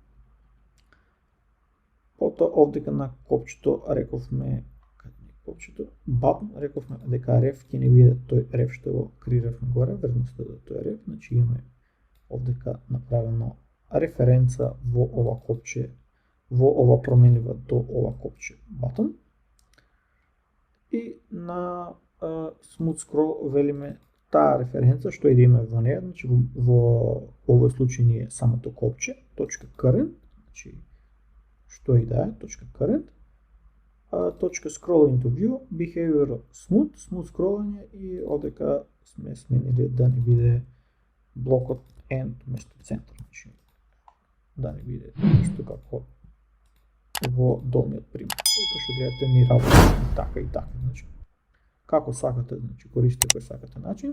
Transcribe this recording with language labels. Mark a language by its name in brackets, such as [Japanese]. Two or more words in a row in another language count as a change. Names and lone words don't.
[Macedonian] Потоа овдека на копчето рековме button, рековме дека ref ќе не биде тој ref што го креиравме горе, вредноста до тој ref, значи имаме овдека направено референца во ова копче, во ова променлива до ова копче button. И на [English] smooth scroll [Macedonian] велиме таа референца што и да има во неја, значи во овој случај ни е самото копче, .current, значи што и да е, [English] .current, .scroll into view, behavior smooth [Macedonian] scrollање и одека сме сменили да не биде блокот end место центар, значи да не биде исто како во долниот пример. И како што гледате ни работи така и така, значи како сакате, значи користите кој сакате начин.